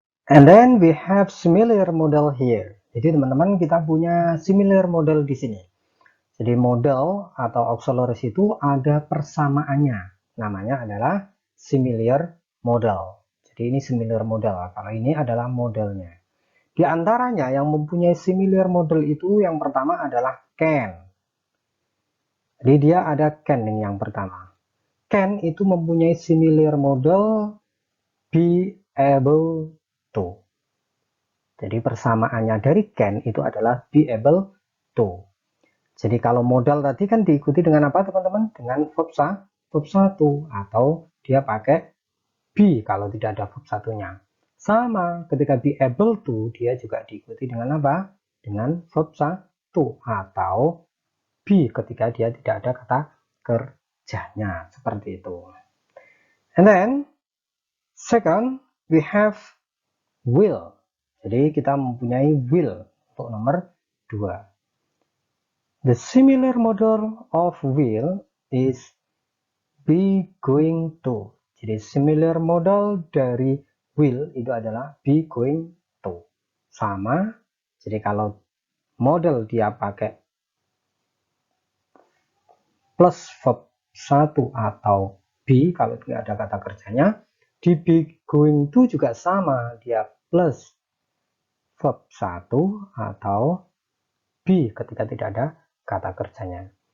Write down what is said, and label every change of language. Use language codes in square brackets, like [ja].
[en] And then we have similar model here. [id] Jadi teman-teman kita punya similar model di sini. Jadi model atau auxiliaries itu ada persamaannya. Namanya adalah similar model. Jadi ini similar model. Kalau ini adalah modelnya. Di antaranya yang mempunyai similar model itu yang pertama adalah can. Jadi dia ada can yang pertama. Can itu mempunyai similar model be able to. Jadi persamaannya dari can itu adalah be able to. Jadi kalau modal tadi kan diikuti dengan apa teman-teman? Dengan verb 1 atau dia pakai be kalau tidak ada verb 1-nya. Sama ketika be able to dia juga diikuti dengan apa? Dengan verb 1 atau be ketika dia tidak ada kata kerjanya, seperti itu. [en] And then second we have will. [id] Jadi kita mempunyai will untuk nomor 2. [en] The similar model of will is be going to. [id] Jadi similar model dari will itu adalah be going to. Sama. Jadi kalau model dia pakai plus verb 1 atau be kalau tidak ada kata kerjanya, di be going to juga sama, dia plus verb 1 atau be ketika tidak ada kata kerjanya.